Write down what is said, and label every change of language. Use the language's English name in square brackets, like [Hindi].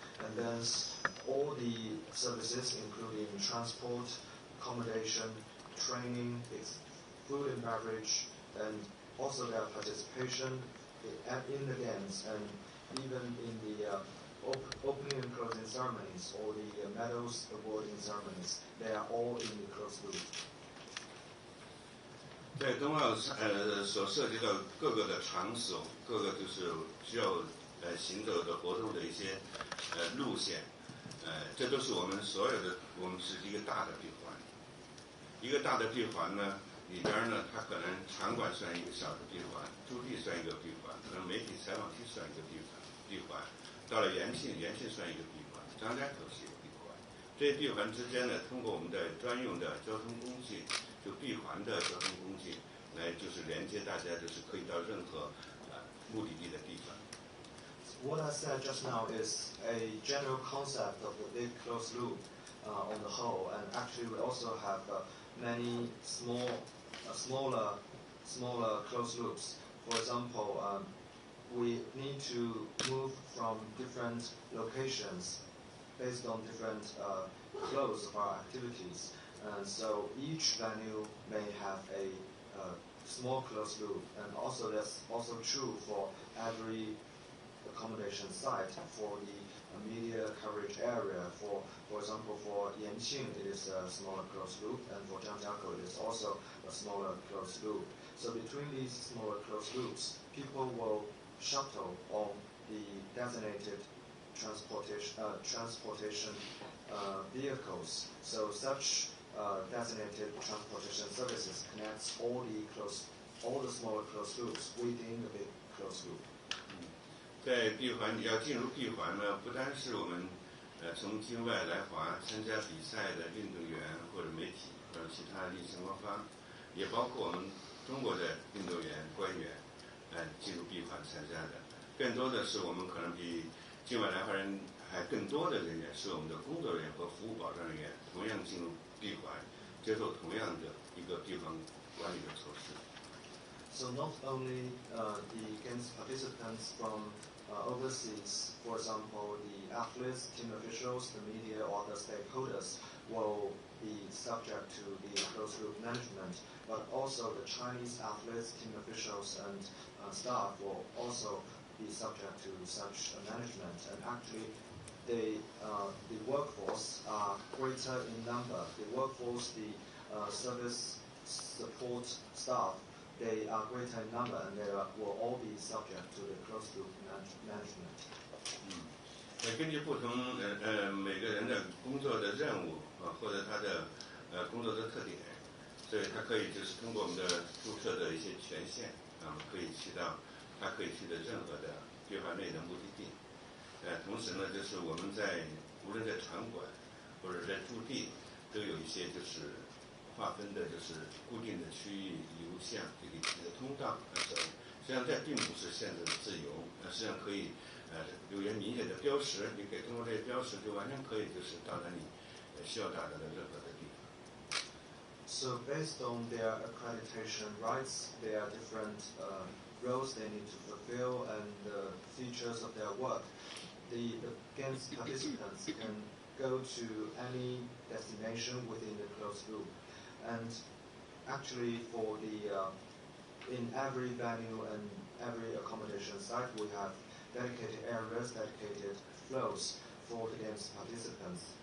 [English] And then all the services, including transport, accommodation, training, food and beverage, and also their participation in the games, and even in the opening and closing ceremonies or the medals awarding ceremonies, they are all in the closed loop. [Chinese] 在冬奥所涉及到各个的场所，各个就是需要行走的活动的一些路线，这都是我们所有的，我们是一个大的闭环。一个大的闭环呢，里边呢，它可能场馆算一个小的闭环，驻地算一个闭环，可能媒体采访区算一个闭环，到了延庆算一个闭环，张家口是一个闭环。这些闭环之间呢，通过我们的专用的交通工具。就闭环的交通工具来就是连接大家，就是可以到任何目的地的地方。 [English] What I said just now is a general concept of the big closed loop on the whole, and actually we also have many smaller closed loops. For example, we need to move from different locations based on different flows of our activities. And so each venue may have a small closed loop, and also that's also true for every accommodation site. For the media coverage area, for example, for Yanqing it is a smaller closed loop, and for Zhangjiakou it is also a smaller closed loop. So between these smaller closed loops, people will shuttle on the designated transportation vehicles. So such designated transportation services connects all the smaller closed loops within the big closed loop. [Chinese] 在闭环，要进入闭环呢，不单是我们从境外来华参加比赛的运动员或者媒体或者其他利益相关方，也包括我们中国的运动员、官员进入闭环参加的。更多的是我们可能比境外来华人还更多的人员是我们的工作人员和服务保障人员，同样进入闭环，接受同样的一个闭环管理的措施。 [English] So not only the games participants from overseas, for example, the athletes, team officials, the media, or the stakeholders will be subject to the closed loop management, but also the Chinese athletes, team officials, and staff will also be subject to such management. And actually, the workforce are greater in number. The workforce, the service support staff, they are greater in number, and they will all be subject to the closed loop management. [Chinese] 根据不同每个人的工作的任务或者他的工作的特点，所以他可以就是通过我们的注册的一些权限可以去到他可以去的任何的闭环内的目的地。同时呢，就是我们无论在场馆或者在驻地，都有一些就是划分的，就是固定的区域流向这个通道。实际上这并不是限制自由，实际上可以有些明显的标识，你可以通过这些标识就完全可以就是到达你需要达到的任何的地方。 [English] So based on their accreditation rights, there are different roles they need to fulfill and the features of their work. The games participants can go to any destination within the closed loop, and actually for in every venue and every accommodation site we have dedicated areas, dedicated flows for the games participants.